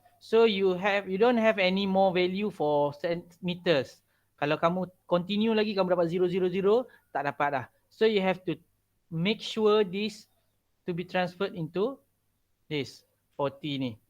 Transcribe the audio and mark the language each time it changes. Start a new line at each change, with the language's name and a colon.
English: So you don't have any more value for meters.
Malay: Kalau kamu continue lagi kamu dapat 000, tak dapat dah.
English: So you have to make sure this to be transferred into this 40
Malay: ni.